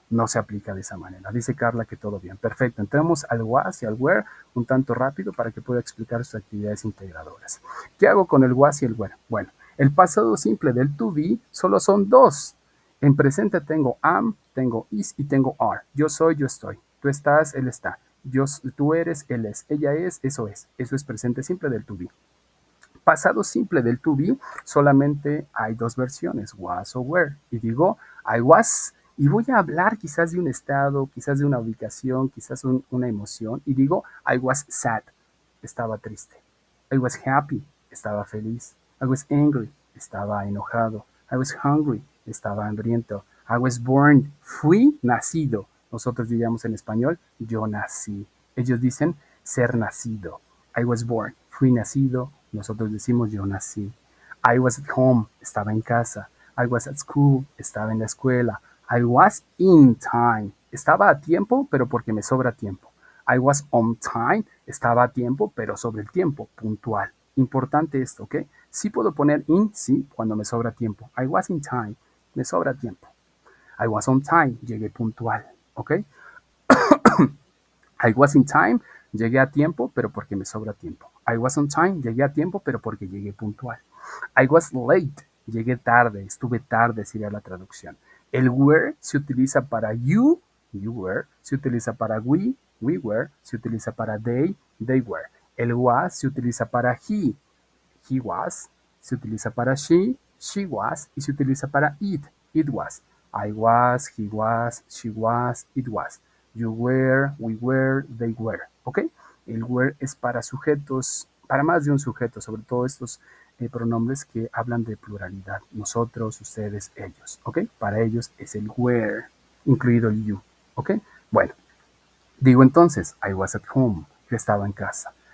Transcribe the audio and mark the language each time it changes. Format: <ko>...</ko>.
<es>No se aplica de esa manera. Dice Carla que todo bien. Perfecto. Entremos al was y al where un tanto rápido para que pueda explicar sus actividades integradoras. ¿Qué hago con el was y el where? Bueno, el pasado simple del to be solo son dos. En presente tengo am, tengo is y tengo are. Yo soy, yo estoy. Tú estás, él está. Tú eres, él es, ella es, eso es. Eso es presente simple del to be. Pasado simple del to be, solamente hay dos versiones, was o were. Y digo, I was, y voy a hablar quizás de un estado, quizás de una ubicación, quizás una emoción, y digo,</es> <en>I was sad,</en> <es>estaba triste.</es> <en>I was happy,</en> <es>estaba feliz.</es> <en>I was angry,</en> <es>estaba enojado.</es> <en>I was hungry,</en> <es>estaba hambriento.</es> <en>I was born,</en> <es>fui nacido. Nosotros diríamos en español, yo nací. Ellos dicen ser nacido.</es> <en>I was born,</en> <es>fui nacido. Nosotros decimos yo nací.</es> <en>I was at home,</en> <es>estaba en casa.</es> <en>I was at school,</en> <es>estaba en la escuela.</es> <en>I was in time,</en> <es>estaba a tiempo, pero porque me sobra tiempo.</es> <en>I was on time,</en> <es>estaba a tiempo, pero sobre el tiempo, puntual. Importante esto, ¿ok? Sí puedo poner in, sí, cuando me sobra tiempo.</es> <en>I was in time,</en> <es>me sobra tiempo.</es> <en>I was on time,</en> <es>llegué puntual,</es> <en>¿ok? I was in time,</en> <es>llegué a tiempo, pero porque me sobra tiempo.</es> <en>I was on time,</en> <es>llegué a tiempo, pero porque llegué puntual.</es> <en>I was late,</en> <es>llegué tarde, estuve tarde, sería la traducción. El were se utiliza para you were, se utiliza para we were, se utiliza para they were. El was se utiliza para he was, se utiliza para she was, y se utiliza para it was.</es> <en>I was, he was, she was, it was. You were, we were, they were. ¿Ok?</en> <es>El were es para sujetos, para más de un sujeto, sobre todo estos pronombres que hablan de pluralidad. Nosotros, ustedes, ellos. ¿Ok? Para ellos es el were, incluido el you. ¿Ok? Bueno, digo entonces,</es> <en>I was at home,</en> <es>yo estaba en casa.</es>